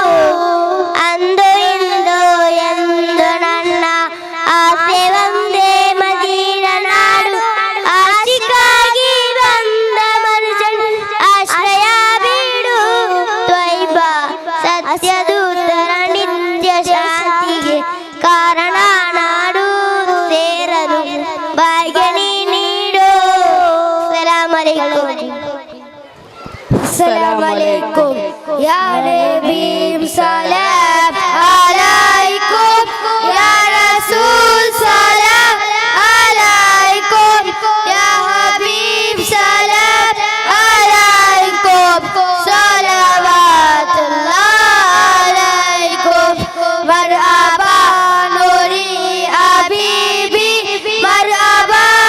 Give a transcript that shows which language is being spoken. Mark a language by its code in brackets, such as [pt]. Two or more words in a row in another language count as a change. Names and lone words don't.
[kn] ಅಂದು ಇಂದು ಎಂದು ನನ್ನ ಆಸೆ ಒಂದೇ ಮದೀನ ನಾಡು ಆಶಿಕಾಗಿ ಬಂದ ಮನುಷ್ಯನ ಆಶ್ರಯ ಬೀಡು ತ್ವೈಬ ಸತ್ಯದೂತರ ನಿತ್ಯ ಶಾಂತಿಗೆ ಕಾರಣ ನಾಡು ಸೇರಲು ಭಾಗ್ಯ ನೀಡು. [ar] سلام عليكم. السلام عليكم يا نبي سلام عليكم يا رسول سلام عليكم يا حبيب سلام عليكم صلوات الله عليكم مرحبا نوري حبيبي مرحبا